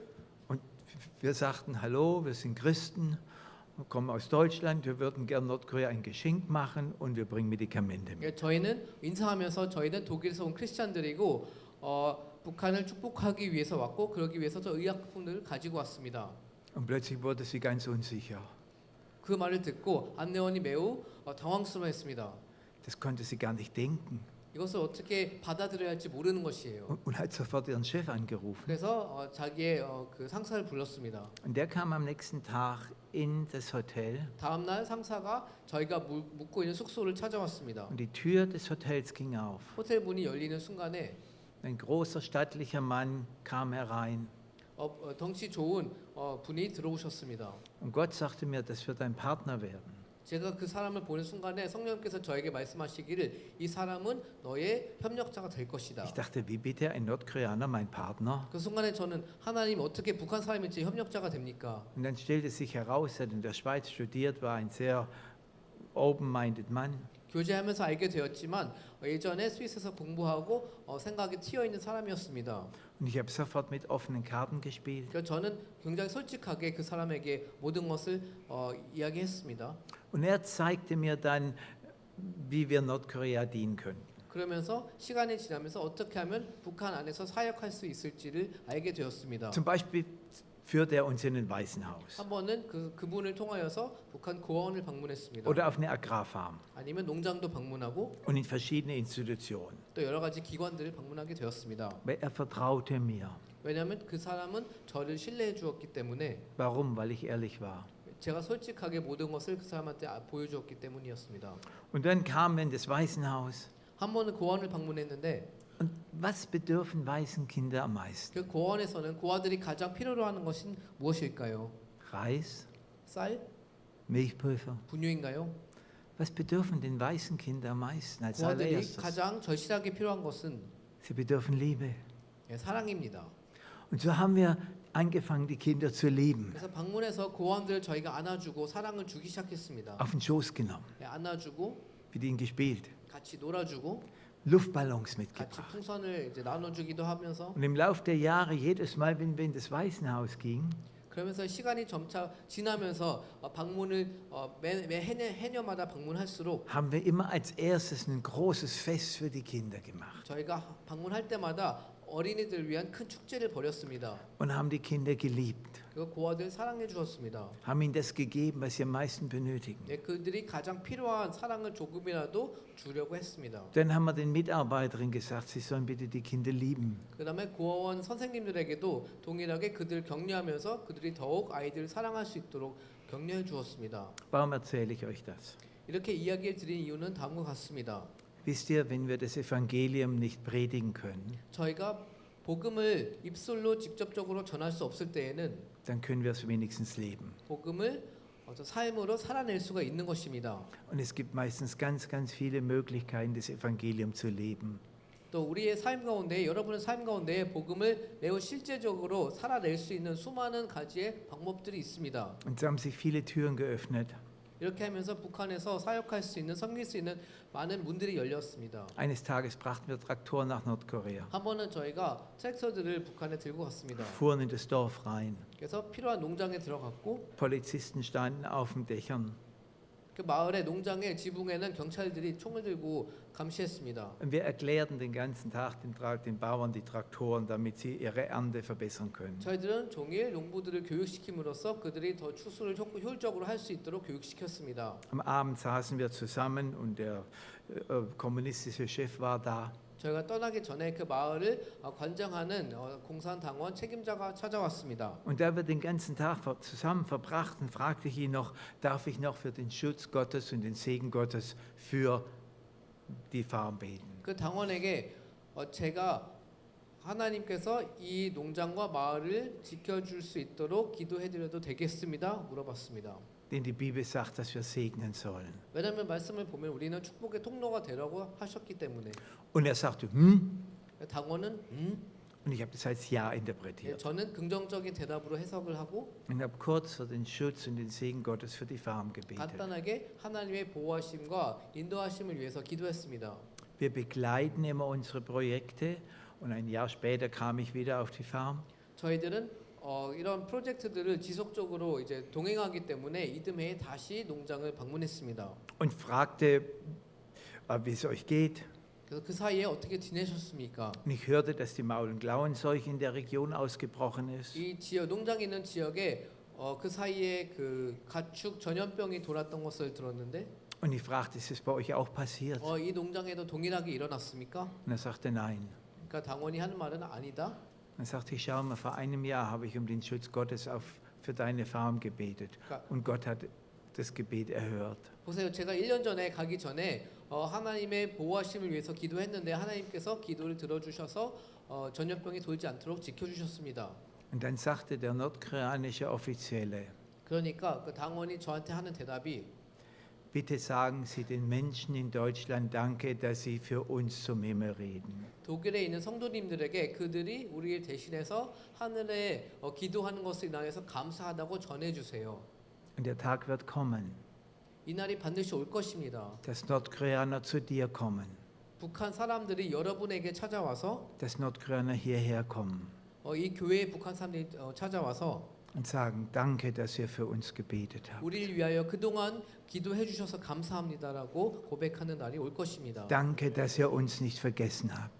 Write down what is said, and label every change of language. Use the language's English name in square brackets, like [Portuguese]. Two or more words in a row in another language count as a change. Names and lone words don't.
[German] Und wir sagten, hallo, wir sind Christen, wir kommen aus Deutschland, wir würden gern Nordkorea ein Geschenk machen und wir bringen Medikamente mit. [Korean] 저희는 인사하면서 저희는 독일에서 온 크리스찬들이고 북한을 축복하기 위해서 왔고 그러기 위해서 저 의약품들을 가지고 왔습니다. [German] Und plötzlich wurde sie ganz unsicher. [Korean] 그 말을 듣고 안내원이 매우 당황스러워했습니다. [German] Das konnte sie gar nicht denken [Korean] 이것을 어떻게 받아들여야 할지 모르는 것이에요. [German] und hat sofort ihren Chef angerufen. [Korean] 그래서 자기의 그 상사를 불렀습니다. [German] Und der kam am nächsten Tag in das Hotel [Korean] 다음 날 상사가 저희가 묵고 있는 숙소를 찾아왔습니다. [German] und die Tür des Hotels ging auf. [Korean] 호텔 문이 열리는 순간에 [German] Ein großer stattlicher Mann kam herein [Korean] 덩치 좋은 분이 들어오셨습니다. [German] und Gott sagte mir, das wird ein Partner werden. [Korean] 제가 그 사람을 보는 순간에 성령께서 저에게 말씀하시기를 이 사람은 너의 협력자가 될 것이다. [German] Ich dachte, wie bitte ein Nordkoreaner mein Partner? [Korean] 그 순간에 저는 하나님 어떻게 북한 사람이 제 협력자가 됩니까? [German] Und dann stellte sich heraus, er hat in der Schweiz studiert, war ein sehr open-minded Mann. [Korean] 교제하면서 알게 되었지만 예전에 스위스에서 공부하고 생각이 튀어 있는 사람이었습니다. [German] Und ich habe sofort mit offenen Karten gespielt. [Korean] 그래서 저는 굉장히 솔직하게 그 사람에게 모든 것을 이야기했습니다. [German] Und er zeigte mir dann wie wir Nordkorea dienen können. [Korean] 그러면서 시간이 지나면서 어떻게 하면 북한 안에서 사역할 수 있을지를 알게 되었습니다. [German] Zum Beispiel führt er uns in ein Waisenhaus [Korean] 한 번은 그분을 통하여서 북한 고아원을 방문했습니다. [German] oder auf eine Agrarfarm [Korean] 아니면 농장도 방문하고 [German] und in verschiedene Institutionen. [Korean] 또 여러 가지 기관들을 방문하게 되었습니다. [German] Weil er vertraute mir. [Korean] 왜냐하면 그 사람은 저를 신뢰해 주었기 때문에 [German] Warum? Weil ich ehrlich war. [Korean] 제가 솔직하게 모든 것을 그 사람한테 보여주었기 때문이었습니다. [German] Und dann kamen wir in das Waisenhaus. [Korean] 한 번은 고아원을 방문했는데 [German] Und was bedürfen Waisenkinder am meisten? [Korean] 그 고아원에서는 고아들이 가장 필요로 하는 것은 무엇일까요? [German] Reis, [Korean] 쌀? [German] Milchpulver. [Korean] 분유인가요? [German] Was bedürfen denn Waisenkinder am meisten als [Korean] 고아들이 [German] allererstes? [Korean] 가장 절실하게 필요한 것은 [German] Sie bedürfen Liebe. [Korean] 사랑입니다. [German] Und so haben wir angefangen, die Kinder zu lieben. [Korean] 그래서 방문해서 고아원들을 저희가 안아주고 사랑을 주기 시작했습니다. [German] Auf den Schoß genommen, [Korean] 안아주고 [German] mit ihnen gespielt, [Korean] 같이 놀아주고 [German] Luftballons [Korean] 같이 [German] mitgebracht. [Korean] 풍선을 이제 나눠주기도 하면서 [German] Und im Laufe der Jahre, jedes Mal, wenn wir in das Waisenhaus gingen, [Korean] 그러면서 시간이 점차 지나면서 방문을 매 해녀마다 방문할수록 [German] haben wir immer als erstes ein großes Fest für die Kinder gemacht [Korean] 저희가 방문할 때마다 어린이들을 위한 큰 축제를 벌였습니다. [German] und haben die Kinder geliebt, [Korean] 그리고 고아들 사랑해 주었습니다. [German] haben ihnen das gegeben, was sie am meisten benötigen. [Korean] 그들이 가장 필요한 사랑을 조금이라도 주려고 했습니다. [German] Dann haben wir den Mitarbeiterinnen gesagt, sie sollen bitte die Kinder lieben. [Korean] 그다음에 고아원 선생님들에게도 동일하게 그들 격려하면서 그들이 더욱 아이들을 사랑할 수 있도록 격려해 주었습니다. [German] Warum erzähle ich euch das? [Korean] 이렇게 이야기를 드린 이유는 다음과 같습니다. [German] Wisst ihr, wenn wir das Evangelium nicht predigen können, [Korean] 저희가 복음을 입술로 직접적으로 전할 수 없을 때에는 [German] dann können wir es wenigstens leben. [Korean] 복음을 삶으로 살아낼 수가 있는 것입니다. [German] Und es gibt meistens ganz, ganz viele Möglichkeiten, das Evangelium zu leben. [Korean] 또 우리의 삶 가운데 여러분의 삶 가운데 복음을 매우 실제적으로 살아낼 수 있는 수많은 가지의 방법들이 있습니다. [German] Und so haben sich viele Türen geöffnet. [Korean] 이렇게 하면서 북한에서 사역할 수 있는 섬길 수 있는 많은 문들이 열렸습니다. [German] Eines Tages brachten wir Traktoren nach Nordkorea, [Korean] 한 번은 저희가 트랙터들을 북한에 들고 갔습니다. [German] fuhren in das Dorf rein. [Korean] 그래서 필요한 농장에 들어갔고 [German] Polizisten standen auf den Dächern. [Korean] 그 마을의 농장의 지붕에는 경찰들이 총을 들고 감시했습니다. [German] Und wir erklärten den ganzen Tag den Bauern die Traktoren, damit sie ihre Ernte verbessern können. [Korean] 저희들은 종일 농부들을 교육시킴으로써 그들이 더 추수를 효율적으로 할 수 있도록 교육시켰습니다. [German] Am Abend saßen wir zusammen und der kommunistische Chef war da. [Korean] 저희가 떠나기 전에 그 마을을 관장하는 공산당원 책임자가 찾아왔습니다. [German] Und da wir den ganzen Tag zusammen verbrachten, fragte ich ihn noch, darf ich noch für den Schutz Gottes und den Segen Gottes für die Farm beten? [Korean] 그 당원에게 제가 하나님께서 이 농장과 마을을 지켜줄 수 있도록 기도해드려도 되겠습니다? 물어봤습니다. [German] Denn die Bibel sagt, dass wir segnen sollen. [Korean] 왜냐하면 말씀을 보면 우리는 축복의 통로가 되라고 하셨기 때문에 [German] Und er sagte, [Korean] 당원은 [German] Und ich habe das als Ja interpretiert. [Korean] 저는 긍정적인 대답으로 해석을 하고 [German] Und habe kurz für den Schutz und den Segen Gottes für die Farm gebetet. [Korean] 간단하게 하나님의 보호하심과 인도하심을 위해서 기도했습니다. [German] Wir begleiten immer unsere Projekte und ein Jahr später kam ich wieder auf die Farm. [Korean] 저희들은 이런 프로젝트들을 지속적으로 이제 동행하기 때문에 이듬해에 다시 농장을 방문했습니다. [German] Und fragte, wie es euch geht. [Korean] 그래서 그 사이에 어떻게 지내셨습니까? [German] Und ich hörte, dass die Maul- und Klauenseuche in der Region ausgebrochen ist. [Korean] 이 지역 농장이 있는 지역에 그 사이에 그 가축 전염병이 돌았던 것을 들었는데 [German] Und ich fragte, ist es bei euch auch passiert? [Korean] 이 농장에도 동일하게 일어났습니까? [German] Und er sagte, nein. [Korean] 그러니까 당원이 하는 말은 아니다. [German] Dann sagte ich, schau mal, vor einem Jahr habe ich um den Schutz Gottes für deine Farm gebetet. Und Gott hat das Gebet erhört. [Korean] 보세요. 제가 1년 전에 가기 전에 하나님의 보호하심을 위해서 기도했는데 하나님께서 기도를 들어주셔서 전염병이 돌지 않도록 지켜주셨습니다. [German] Und dann sagte der nordkoreanische Offizielle, [Korean] 그러니까 그 당원이 저한테 하는 대답이 [German] bitte sagen Sie den Menschen in Deutschland Danke, dass sie für uns zum Himmel reden. [Korean] 독일에 있는 성도님들에게 그들이 우리를 대신해서 하늘에 기도하는 것을 인하여서 감사하다고 전해주세요. [German] Und der Tag wird kommen, [Korean] 이 날이 반드시 올 것입니다. [German] dass Nordkoreaner zu dir kommen, [Korean] 북한 사람들이 여러분에게 찾아와서 [German] dass Nordkoreaner hierher kommen [Korean] 이 교회에 북한 사람들이 찾아와서 [German] und sagen, danke, dass ihr für uns gebetet habt. [Korean] 우리를 위하여 그동안 기도해 주셔서 감사합니다라고 고백하는 날이 올 것입니다. [German] Danke, dass ihr uns nicht vergessen habt.